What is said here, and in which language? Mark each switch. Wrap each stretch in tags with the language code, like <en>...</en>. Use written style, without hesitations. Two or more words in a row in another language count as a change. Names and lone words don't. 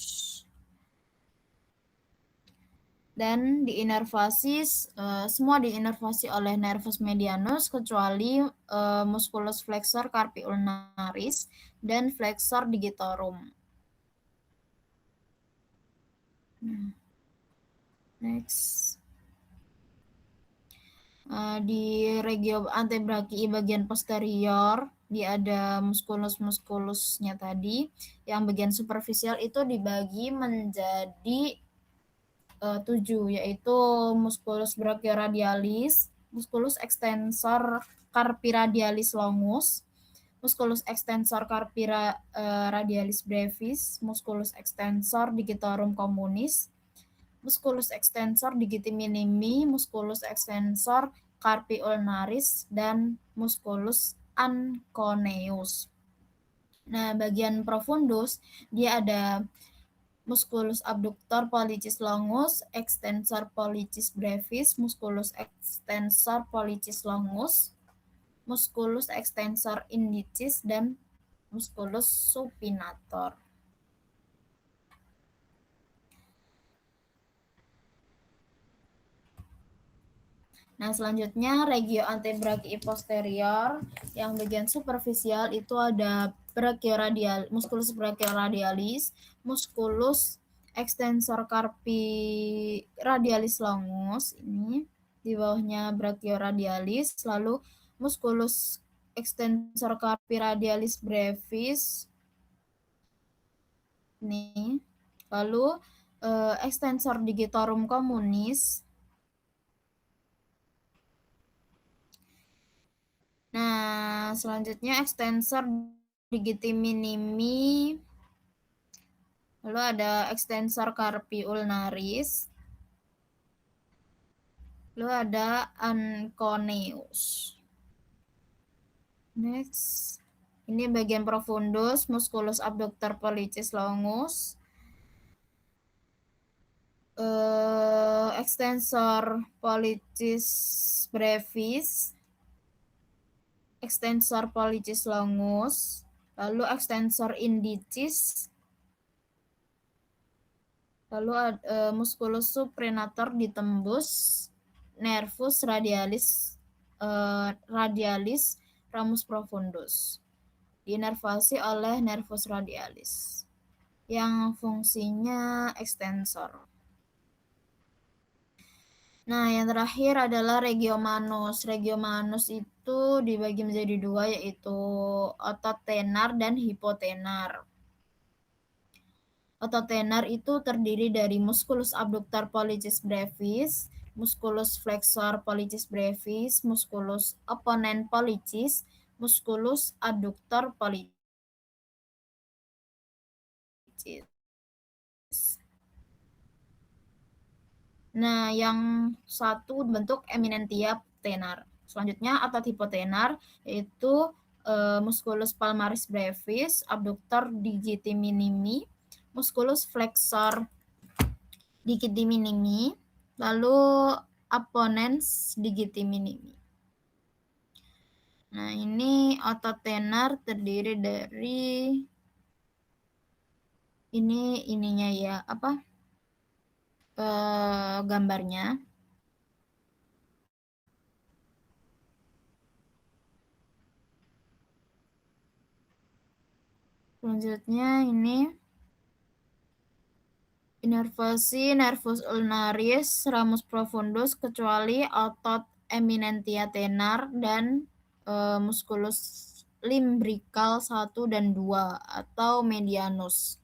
<id>Dan diinervasi, semua diinervasi oleh</id> <la>nervus medianus</la> <id>kecuali</id> <la>musculus flexor carpi ulnaris</la> <id>dan</id> <la>flexor digitorum.</la> <id>Next. Di</id> <la>regio antebrachii</la> <id>bagian posterior dia ada muskulus-muskulusnya tadi. Yang bagian superficial itu dibagi menjadi 7, yaitu</id> <la>musculus brachioradialis, musculus extensor carpi radialis longus, musculus extensor carpi radialis brevis, musculus extensor digitorum communis, musculus extensor digiti minimi, musculus extensor carpi ulnaris, dan musculus anconeus.</la> <id>Nah, bagian</id> <la>profundus</la> <id>dia ada</id> <la>musculus abductor pollicis longus, extensor pollicis brevis, musculus extensor pollicis longus, musculus extensor indicis, dan musculus supinator.</la> <id>Nah, selanjutnya</id> <la>regio antebrachii posterior</la> <id>yang bagian superficial itu ada</id> <la>musculus brachioradialis, musculus extensor carpi radialis longus</la> <id>ini di bawahnya</id> <la>brachioradialis, lalu musculus extensor carpi radialis brevis</la> <id>ini, lalu</id> <la>extensor digitorum communis.</la> <id>Nah, selanjutnya</id> <la>extensor digiti minimi,</la> <id>lalu ada</id> <la>extensor carpi ulnaris,</la> <id>lalu ada</id> <la>anconeus. Next,</la> <id>ini bagian</id> <la>profundus, musculus abductor pollicis longus, extensor pollicis brevis, extensor pollicis longus, lalu extensor indicis, lalu musculus supinator ditembus nervus radialis ramus profundus,</la> <id>diinervasi oleh</id> <la>nervus radialis</la> <id>yang fungsinya</id> <la>extensor.</la> <id>Nah, yang terakhir adalah</id> <la>regio manus. Regio manus</la> <id>itu dibagi menjadi 2, yaitu otot tenar dan hipotenar. Otot tenar itu terdiri dari</id> <la>musculus abductor pollicis brevis, musculus flexor pollicis brevis, musculus opponent pollicis, musculus adductor pollicis.</la> <id>Nah, yang satu bentuk</id> <la>eminentia tenar.</la> <id>Selanjutnya otot hipotenar yaitu</id> <la>musculus palmaris brevis, abductor digiti minimi, musculus flexor digiti minimi, lalu opponens digiti minimi.</la> <id>Nah, ini otot tenar terdiri dari ininya ya, apa? Gambarnya. Selanjutnya ini inervasi</id> <la>nervus ulnaris ramus profundus</la> <id>kecuali otot</id> <la>eminentia tenar</la> <id>dan</id> <la>musculus limbrical</la> <id>1 dan 2 atau medianus.</id>